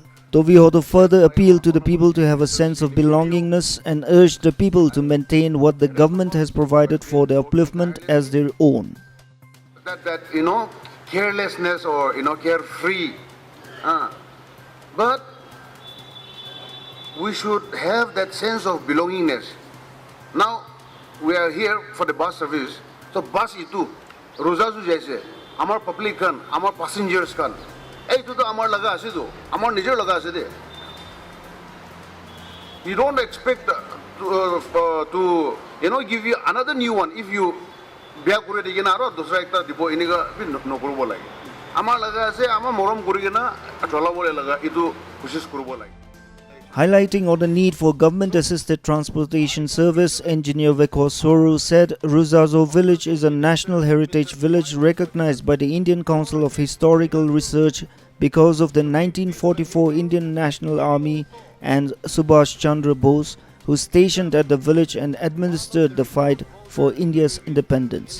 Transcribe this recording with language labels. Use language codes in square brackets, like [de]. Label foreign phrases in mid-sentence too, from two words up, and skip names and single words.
[en] Tovi Hoto further appealed to the people to have a sense of belongingness and urged the people to maintain what the government has provided for their upliftment as their own. That carelessness or carefree, but we should have that sense of belongingness. Now we are here for the bus service, [nag] so bus itu Ruzazo jaise amar public kan, amar passengers kan, itu to amar laga ase do, amar nijer laga ase de. [en] You don't expect to give you another new one if you [nag] biya kure digena aro dusra ekta dibo iniga nokorbo lage. Amar laga ase amar morom kurigena cholabole laga itu koshish korbo lage. [en] Highlighting on the need for government-assisted transportation service, Engineer Vekho Soru said Ruzazo village is a national heritage village recognized by the Indian Council of Historical Research because of the 1944 Indian National Army and Subhash Chandra Bose, who stationed at the village and administered the fight for India's independence.